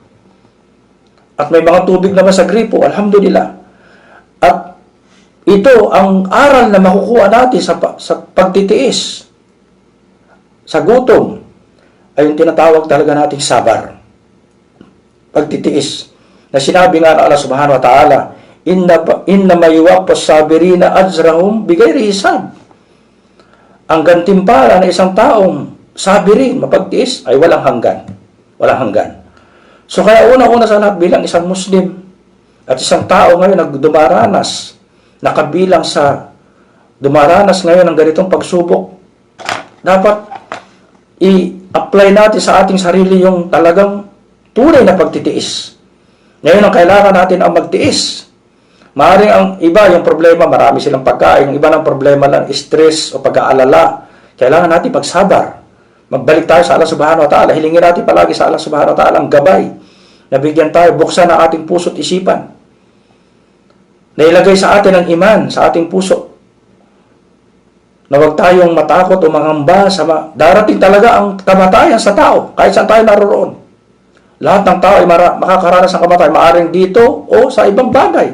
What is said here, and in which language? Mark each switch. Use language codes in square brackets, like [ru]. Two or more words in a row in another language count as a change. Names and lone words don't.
[tl] At may mga tubig naman sa gripo, alhamdulillah. At ito ang aral na makukuha natin sa pagtitiis, sa gutom, ay yung tinatawag talaga nating sabar. Pagtitiis. Na sinabi nga ng Allah [ar] سبحانه وتعالى, إنما يوفى الصابرون أجرهم بغير حساب. [tl] Ang gantimpala na isang taong sabirin, mapagtiis, ay walang hanggan. Walang hanggan. So kaya una-una sa lahat bilang isang Muslim at isang tao ngayon na dumaranas, nakabilang sa dumaranas ngayon ng ganitong pagsubok, dapat i-apply natin sa ating sarili yung talagang tunay na pagtitiis. Ngayon ang kailangan natin ang magtiis. Maaaring ang iba yung problema, marami silang pagkain. Yung iba ng problema lang, stress o pag-aalala. Kailangan natin magsabar. Magbalik tayo sa Allah [ar] سبحانه وتعالى. [tl] Hilingin natin palagi sa Allah [ar] سبحانه وتعالى [tl] ang gabay. Nabigyan tayo, buksan ang ating puso't isipan. Nailagay sa atin ang iman, sa ating puso. Na huwag tayong matakot o mangamba sa darating talaga ang kamatayan sa tao. Kahit saan tayo naroon. Lahat ng tao ay makakaranas ng kamatayan, maaaring dito o sa ibang bagay.